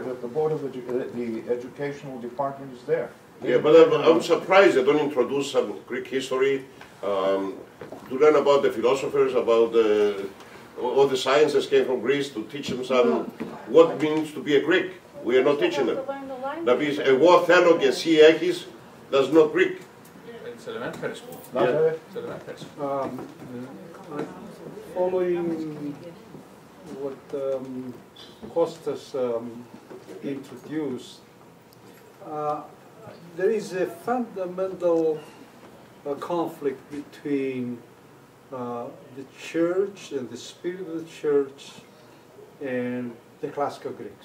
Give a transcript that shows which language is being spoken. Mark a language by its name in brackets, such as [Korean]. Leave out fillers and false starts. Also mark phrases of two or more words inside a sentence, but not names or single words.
[English] The board of the educational department is there. Yeah, but I'm surprised they don't introduce some Greek history to learn about the philosophers, about all the sciences came from Greece to teach them some what it means to be a Greek. We are not teaching them. That means [Greek] εγώ θέλω και εσύ έχεις, [English] that's not Greek. It's elementary school. Yeah. It's elementary school. Following what Kostas introduced, there is a fundamental conflict between the church and the spirit of the church and the classical Greeks.